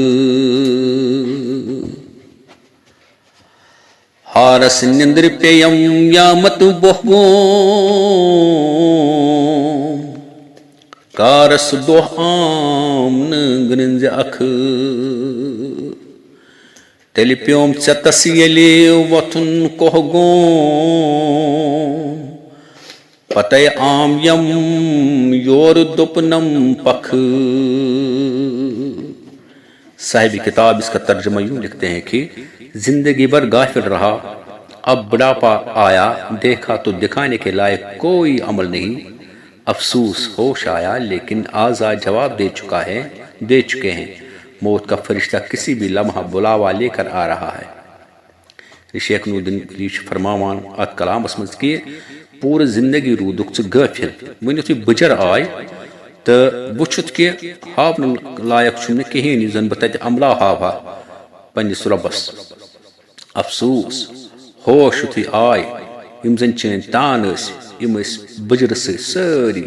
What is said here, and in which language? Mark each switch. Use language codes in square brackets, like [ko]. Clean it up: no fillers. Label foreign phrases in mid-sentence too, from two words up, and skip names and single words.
[ks] ہارس نندر پییم یامت بہگو کارس دۄہ عام نہٕ گٔنٛزِ اکھ تیٚلہِ پیوم ژےٚ تس ییٚلہِ وۄتھُن کۄہگوم پتے عام یم یورٕ دوٚپنم پکھ [ur] صاحب کتاب اس کا ترجمہ یوں لکھتے ہیں کہ زندگی بھر غافل رہا اب بڑھاپا آیا دیکھا تو دکھانے کے لائق کوئی عمل نہیں افسوس ہوش آیا لیکن آزاد جواب دے چکے ہیں موت کا فرشتہ کسی بھی لمحہ بلاوا لے کر آ رہا ہے [ks] شیخ نور الدین فرماوان ات کلامس مز کہ پورٕ زندگی روٗدُکھ ژٕ غٲفِل وۄنۍ یُتھُے بٕجر آے تہٕ وٕچھُتھ کہ ہاونہٕ لایق چھُم نہٕ کِہیٖنۍ یُس زن بہٕ تتہِ عملا ہاوہا پننِس رۄبس افسوس ہوش یُتھُے آے یِم زن چٲنۍ تان ٲسۍ یِم ٲسۍ بٕجرٕ سۭتۍ سٲری